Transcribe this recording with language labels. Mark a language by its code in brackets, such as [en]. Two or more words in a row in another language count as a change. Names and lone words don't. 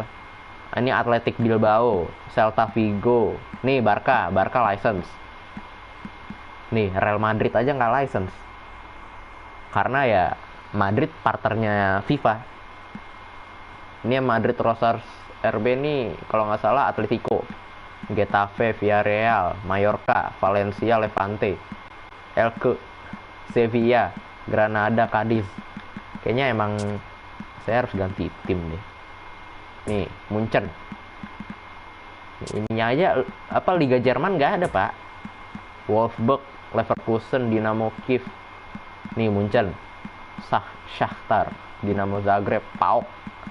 [id] Ini Athletic Bilbao, Celta Vigo. Nih Barca license. Nih Real Madrid aja nggak license. Karena ya Madrid partnernya FIFA. Ini Madrid Rosars RB nih kalau nggak salah Atletico, Getafe, Villarreal, Mallorca, Valencia, Levante, Elche, Sevilla, Granada, Cadiz. Kayaknya emang saya harus ganti tim deh. Nih Munchen. Ininya aja apa Liga Jerman nggak ada pak. Wolfsburg, Leverkusen, Dinamo Kiev. Nih Munchen, Shakhtar, Dinamo Zagreb, PAOK.